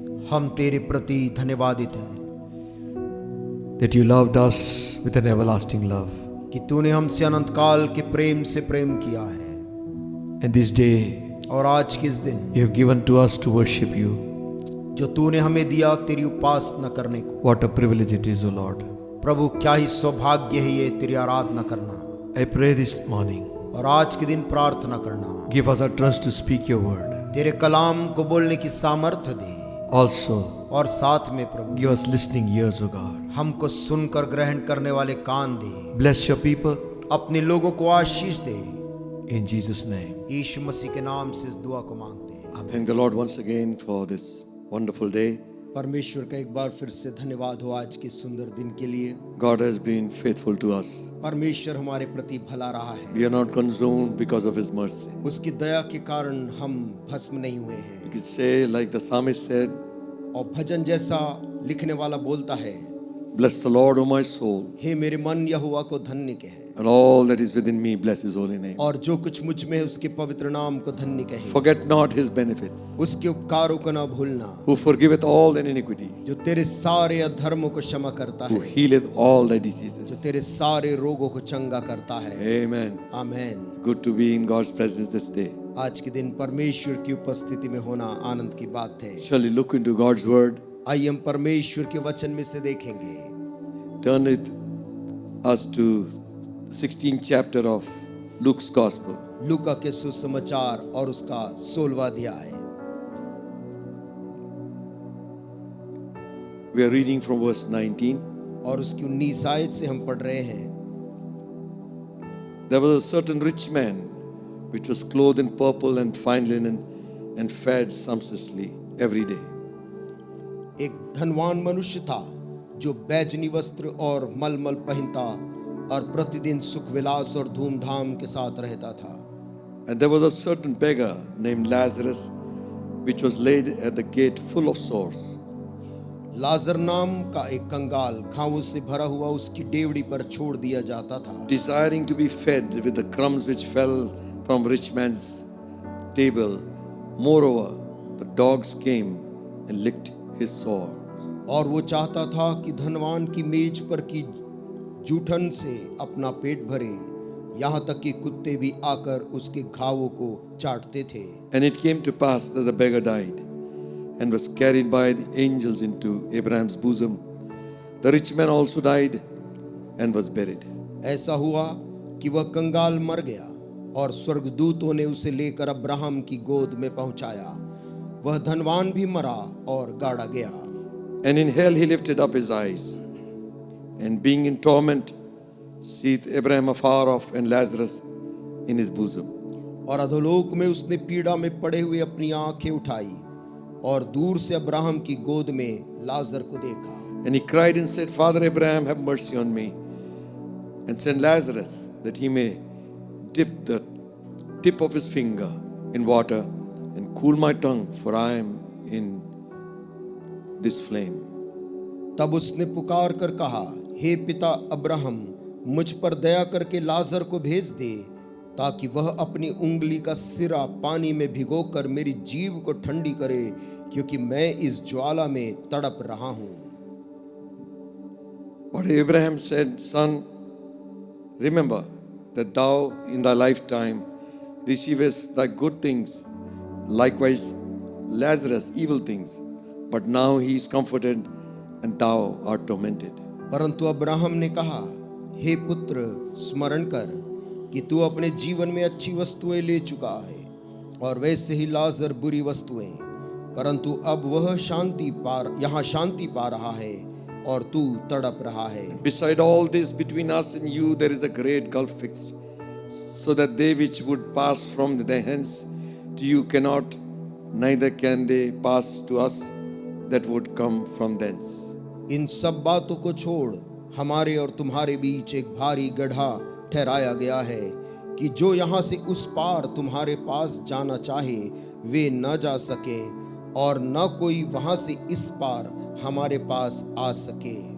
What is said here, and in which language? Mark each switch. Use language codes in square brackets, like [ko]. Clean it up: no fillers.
[hi] हम तेरे प्रति धन्यवादित हैं [en] that You loved us with an everlasting love. [hi] कि तूने हमसे अनंत काल के प्रेम से प्रेम किया है। [en] And this day [hi] और आज के इस दिन [en] You have given to us to worship You. [hi] जो तूने हमें दिया तेरी उपासना करने को, [en] What a privilege it is, O Lord. [hi] प्रभु क्या ही सौभाग्य है ये तेरी आराधना करना। [en] I pray this morning, [hi] और आज के दिन प्रार्थना करना, [en] give us utterance to speak Your word. [hi] तेरे कलाम को बोलने की सामर्थ्य दे। [en] Also, [hi] और साथ में प्रभु [en] give us listening ears, O God. [hi] हमको सुनकर ग्रहण करने वाले कान दे। [en] Bless Your people [hi] अपने लोगों को आशीष दे। [en] in Jesus' name. [hi] यीशु मसीह के नाम से इस दुआ को मांगते हैं। [en] Thank the Lord once again for this wonderful day. [hi] परमेश्वर का एक बार फिर से धन्यवाद हो आज के सुंदर दिन के लिए। [en] God has been faithful to us. [hi] परमेश्वर हमारे प्रति भला रहा है। [en] We are not consumed because of His mercy. [hi] उसकी दया के कारण हम भस्म नहीं हुए हैं। [en] We could say, like the psalmist said, [hi] और भजन जैसा लिखने वाला बोलता है, [en] "Bless the Lord, O my soul, [hi] हे मेरे मन यहोवा को धन्य कहे, [en] and all that is within me bless his holy name. [hi] और जो कुछ मुझ में है उसके पवित्र नाम को धन्य कहे। [en] Forget not his benefits, [hi] उसके उपकारों को ना भूलना, [en] who forgiveth all thine iniquities, [hi] जो तेरे सारे अधर्मों को क्षमा करता [en] who [hi] है, [en] healeth all thy [hi] जो [en] diseases. [hi] तेरे सारे रोगों को चंगा करता है। [en] Amen. [hi] Amen. [en] Good to be in God's presence this day. [hi] आज के दिन परमेश्वर की उपस्थिति में होना आनंद की बात है। [en] Shall we look into God's word? [hi] आइए हम परमेश्वर के वचन में से देखेंगे। [en] Turn with us to 16th chapter of Luke's Gospel. [hi] लूका के सुसमाचार और उसका 16वां अध्याय। [en] We are reading from verse 19. [hi] और उसकी 19 आयत से हम पढ़ रहे हैं। [en] There was a certain rich man which was clothed in purple and fine linen and fed sumptuously every day. [hi] एक धनवान मनुष्य था जो बैजनी वस्त्र और मलमल पहनता और प्रतिदिन सुख विलास और धूमधाम के साथ रहता था। [en] And there was a certain beggar named Lazarus which was laid at the gate full of sores, [hi] लाजर नाम का एक कंगाल घावों से भरा हुआ उसकी डेवड़ी पर छोड़ दिया जाता था, [en] desiring to be fed with the crumbs which fell from rich man's table. Moreover, the dogs came and licked his sore. [hi] और वो चाहता था कि धनवान की मेज पर की जूठन से अपना पेट भरे, यहाँ तक कि कुत्ते भी आकर उसके घावों को चाटते थे। [en] And it came to pass that the beggar died and was carried by the angels into Abraham's bosom. The rich man also died and was buried. [hi] ऐसा हुआ कि वह कंगाल मर गया और स्वर्गदूतों ने उसे लेकर अब्राहम की गोद में पहुंचाया। वह धनवान भी मरा और गाड़ा गया। [en] And in hell he lifted up his eyes, and being in torment, seeth Abraham afar off and Lazarus in his bosom. [hi] और अधोलोक में उसने पीड़ा में पड़े हुए अपनी आंखें उठाई और दूर से अब्राहम की गोद में लाजर को देखा। [en] And he cried and said, Father Abraham, have mercy on me, and send Lazarus that he may dip the tip of his finger in water and cool my tongue, for I am in this flame. [hi] तब उसने पुकार कर कहा, हे पिता Abraham, मुझ पर दया करके लाजर को भेज दे, ताकि वह अपनी उंगली का सिरा पानी में भिगोकर मेरी जीभ को ठंडी करे, क्योंकि मैं इस ज्वाला में तड़प रहा हूं। [en] But Abraham said, Son, remember that thou in thy lifetime receivest thy good things, likewise Lazarus evil things, but now he is comforted and thou art tormented. [hi] परंतु अब्राहम ने कहा, हे पुत्र, स्मरण कर कि तू अपने जीवन में अच्छी वस्तुएं ले चुका है और वैसे ही लाजर बुरी वस्तुएं, परंतु अब वह यहाँ शांति पा रहा है और तू तड़प रहा है। [en] Beside all this, between us and you there is a great gulf fixed, so that they which would pass from thence to you cannot, neither can they pass to us that would come from thence. [hi] इन सब बातों को छोड़ हमारे और तुम्हारे बीच एक भारी गड्ढा ठहराया गया है कि जो यहाँ से उस पार तुम्हारे पास जाना चाहे वे न जा सके और न कोई वहाँ से इस पार हमारे पास आ सके।